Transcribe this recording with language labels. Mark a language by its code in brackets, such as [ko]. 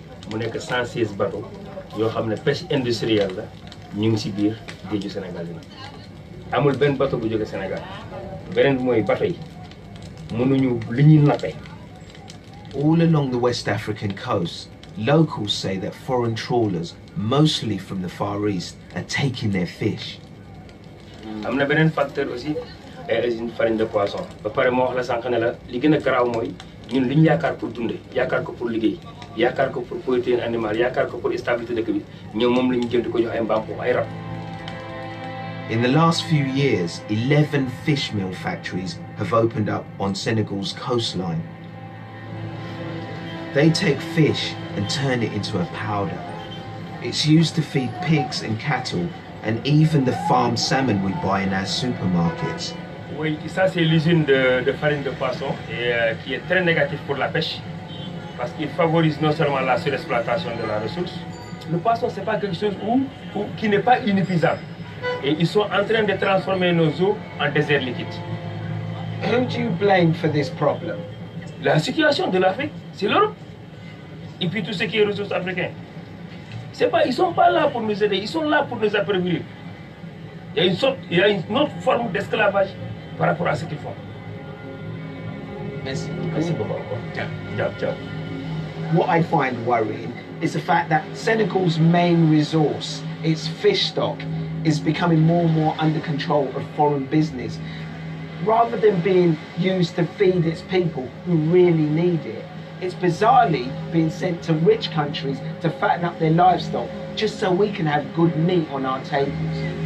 [wo] Mu nekk 116 bateaux yoo xam ne [fr] pêche industrielle [wo] la ñu ngi si biir géeju Sénégal yi. Amul benn bateau bu jóge Sénégal. Beneen bi mooy bateau yi mënuñu li ñuy nappee. [en] All along the West African coast, locals say that foreign trawlers, mostly from the Far East, are taking their fish. [wo] Am na beneen [fr] facteur aussi une farine de poisson. Ba pare moo wax la sànq ne la li gën a garaaw mooy ñun li ñu yaakaar pour dunde yaakaar ko pour liggéey yaakaar ko pour protéine animale yaakaar ko pour stabilité dëkk bi ñoom moom la ñu jël di ko jox ay mbaam foofu ay rab. [en] In the last few years, 11 fish meal factories have opened up on Senegal's coastline. They take fish and turn it into a powder. It's used to feed pigs and cattle, and even the farmed salmon we buy in our supermarkets. [fr] Oui, ça c'est l'usine de farine de poisson et qui est très négatif pour la pêche parce qu'il favorise non seulement la surexploitation de la ressource. Le poisson c'est pas quelque chose qui n'est pas inépuisable et ils sont en train de transformer nos eaux en désert liquide. [en] Who do you blame for this problem? [fr] La situation de l'Afrique, c'est l'Europe. Et puis tout ce qui est ressources africaines. C'est pas, ils sont pas là pour nous aider, ils sont là pour nous appauvrir. Il y a une autre forme d'esclavage par rapport à ce qu'ils font. Merci. Merci beaucoup. Ciao. [en] What I find worrying is the fact that Senegal's main resource, its fish stock, is becoming more and more under control of foreign business. Rather than being used to feed its people who really need it, it's bizarrely being sent to rich countries to fatten up their livestock just so we can have good meat on our tables.